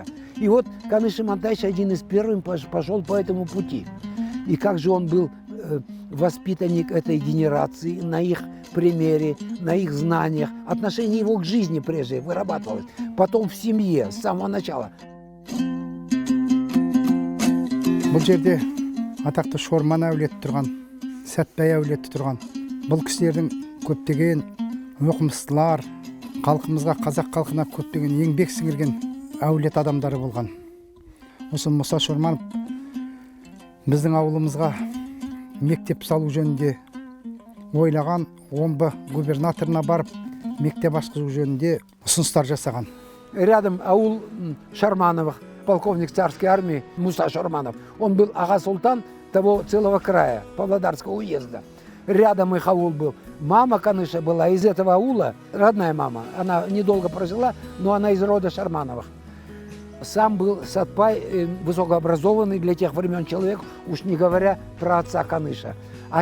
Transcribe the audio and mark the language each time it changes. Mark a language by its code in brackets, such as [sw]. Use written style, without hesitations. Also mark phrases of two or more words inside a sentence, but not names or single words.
[ru] И вот Каныш Имантаевич один из первых пошел по этому пути. И как же он был воспитанник этой генерации, на их примере, на их знаниях, отношение его к жизни прежде вырабатывалось, потом в семье, с самого начала. [kk] Бұл жерде атақты Шорман әулеті тұрған, Сәтбай әулеті тұрған. Бұл кісілердің көптеген оқымыстылар, халқымызға, қазақ халқына көптеген еңбек сіңірген әулет адамдары болған. Осы Мұса Шорманов біздің ауылымызға мектеп салу жөнінде ойлаған, омбы губернаторына барып, мектеп ашқызу жөнінде ұсыныстар жасаған. [ru] Рядом аул Шармановых, полковник царской армии Муса Шарманов. Он был ага-султан того целого края, Павлодарского уезда. Рядом их аул был. Мама Каныша была из этого аула, родная мама. Она недолго прожила, но она из рода Шармановых. Сам был Сатпай высокообразованный для тех времен человек, уж не говоря про отца Каныша.